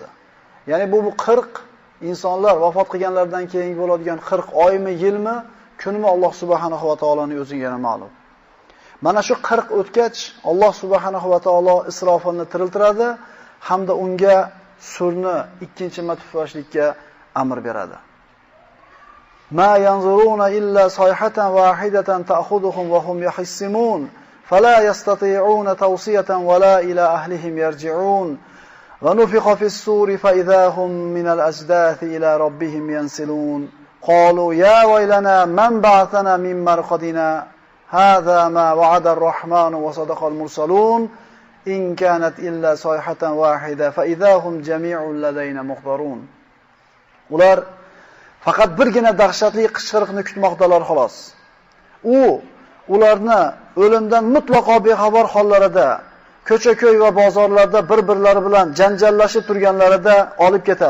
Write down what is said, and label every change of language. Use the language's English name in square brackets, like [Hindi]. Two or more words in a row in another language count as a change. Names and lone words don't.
[Uzbek] Ya'ni bu 40 insonlar vafot qilganlardan keyin bo'ladigan 40 oymi, yilmi, kunmi Alloh subhanahu va taoloning o'zigagina ma'lum. Mana shu 40 o'tgach Alloh subhanahu va taolo Isrofilni tiriltiradi hamda unga surni ikkinchi marta puflashlikka amr beradi. [Arabic] ما ينظرون إلا صيحة واحدة تأخذهم وهم يخصمون فلا يستطيعون توصية ولا إلى أهلهم يرجعون ونفخ في الصور فإذا هم من الأجداث إلى ربهم ينسلون قالوا يا ويلنا من بعثنا من مرقدنا هذا ما وعد الرحمن وصدق المرسلون إن كانت إلا صيحة واحدة فإذا هم جميع لدينا محضرون. [Uzbek] Ular faqat birgina dahshatli qichqiriqni kutmoqdalar xolos. Ularni o'limdan mutlaqo bexabar hollarida, ko'cha-ko'y va bozorlarda bir-birlari bilan janjallashib turganlarida olib ketar.